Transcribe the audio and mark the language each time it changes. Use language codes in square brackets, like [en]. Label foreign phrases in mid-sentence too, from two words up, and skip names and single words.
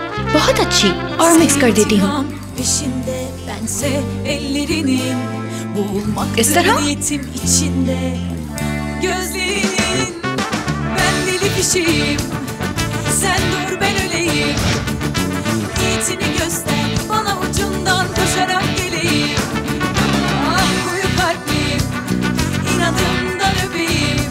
[hi] बहुत अच्छी, और मिक्स कर देती हूँ। [tr] Peşinde bense ellerinin, boğulmaktır [hi] इस तरह? [tr] niyetim içinde. Gözlerinin, ben deli fişiyim. Sen dur ben öleyim. Niyetini göster bana, ucundan koşarak geleyim. Ah koyu kalpliyim, inadımdan öpeyim.